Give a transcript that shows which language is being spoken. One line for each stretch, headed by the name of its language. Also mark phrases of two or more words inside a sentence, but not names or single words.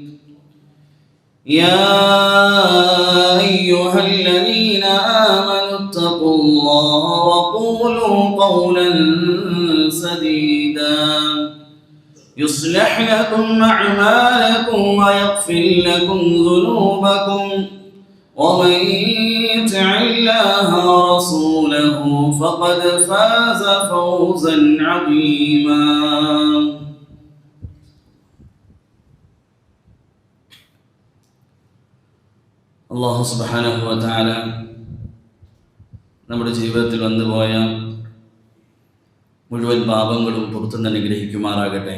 Arabic: يا أيها الذين آمنوا اتقوا الله وقولوا قولا سديدا يصلح لكم أعمالكم ويغفر لكم ذنوبكم، ومن يطع الله ورسوله فقد فاز فوزا عظيما.
Malayalam: അല്ലാഹു
Arabic: سبحانه وتعالى
Malayalam: നമ്മുടെ ജീവിതത്തിൽ വന്നുപോയ മുഴുവൻ പാപങ്ങളും പുറത്തുനിന്ന് അനുഗ്രഹിക്കുമാറാകട്ടെ.